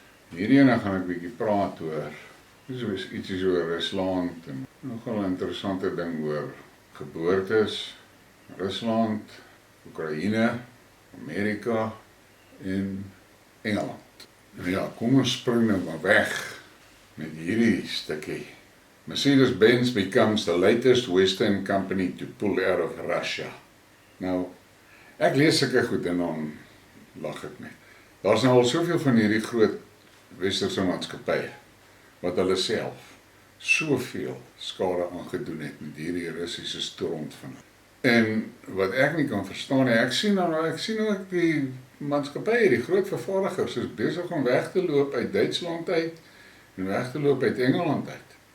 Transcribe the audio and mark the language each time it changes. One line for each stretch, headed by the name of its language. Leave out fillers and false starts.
Afrikaans: Hierdie ene gaan ek bietjie praat oor, ietsie oor Rusland en nogal 'n interessante ding oor geboortes, Rusland, Oekraïne, Amerika en Engeland. Nou ja, kom ons spring nou maar weg met hierdie stukkie.
English: Mercedes-Benz becomes the latest Western company to pull out of Russia.
Afrikaans: Nou, ek lees sulke goed en dan lag ek net. Daar's nou al soveel van hierdie groot westerse maatskappye wat hulle self soveel skade aangedoen het met hierdie Russiese stront van. En wat ek nie kan verstaan nie, ek sien ook die maatskappye, die groot vervaardigers is besig om weg te loop uit Duitsland uit en weg te loop uit Engeland uit.